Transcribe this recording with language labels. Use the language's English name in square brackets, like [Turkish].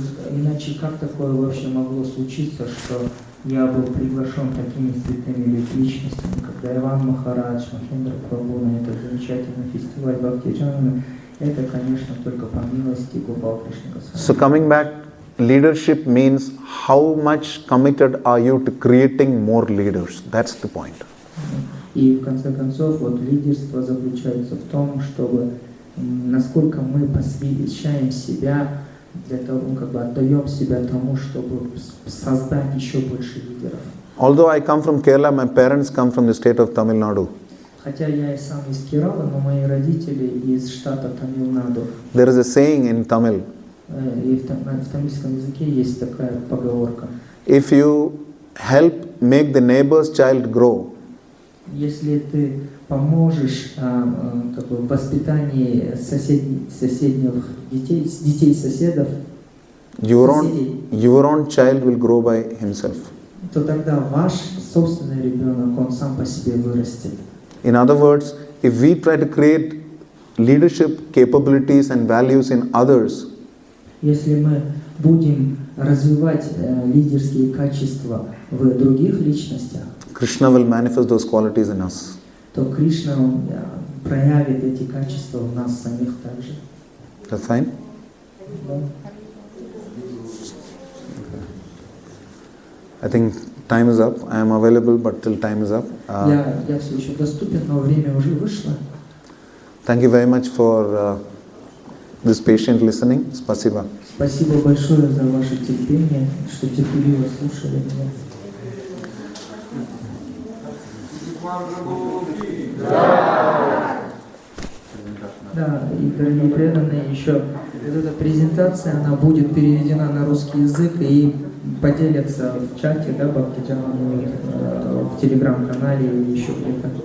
[Russian] Иначе как такое вообще могло случиться, что я был приглашен такими святыми личностями, как Дайван Махарадж, Махендра Прабhu на этот замечательный фестиваль Бхакти Джанами? Это, конечно, только по милости Гопал Кришны Госвами. [English] So coming back, leadership means how much committed are you to creating more leaders? That's the point. [Russian] И в конце концов, вот лидерство заключается в том, чтобы насколько мы посвящаем себя для того, как бы отдаем себя тому, чтобы создать еще больше лидеров. [English] Although I come from Kerala, my parents come from the state of Tamil Nadu. [Russian] Хотя я и сам из Керала, но мои родители из штата Тамил-Наду. [English] There is a saying in Tamil. [Russian] И в тамильском языке есть такая поговорка. [English] If you help make the neighbor's child grow, [Russian] если ты поможешь как бы, в воспитании соседних детей соседов, [English] your own child will grow by himself. [Russian] то тогда ваш собственный ребенок, он сам по себе вырастет. [English] In other words, if we try to create leadership capabilities and values in others, [Russian] если мы будем развивать лидерские качества в других личностях, [English] Krishna will manifest those qualities in us. [Russian] то Кришна проявит эти качества в нас самих также. [English] That's fine? [Russian] Да. [English] I think time is up. I am available, but till time is up. [Russian] Я все еще доступен, но время уже вышло. [English] Thank you very much for this patient listening. [Russian] Спасибо. Спасибо большое за ваше терпение, что терпеливо слушали меня. Да, и дорогие преданные, еще вот эта презентация, она будет переведена на русский язык и поделится в чате, да, Бхакти Джанами, в телеграм-канале или еще где-то.